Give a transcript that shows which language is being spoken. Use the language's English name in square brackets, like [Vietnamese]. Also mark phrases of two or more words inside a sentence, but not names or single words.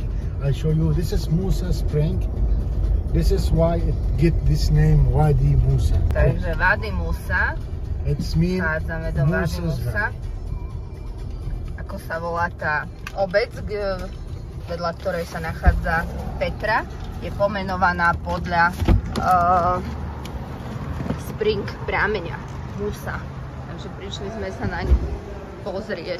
[English] I show you. This is Musa Spring. This is why it get this name Wadi Musa. [Slovak] Takže Wadi Musa. [English] It's mean [Slovak] Vchádzame do Wadi Musa. Ako sa volá tá obec, vedľa ktorej sa nachádza Petra, je pomenovaná podľa spring prameňa Musa. Takže prišli sme sa na ňu pozrieť.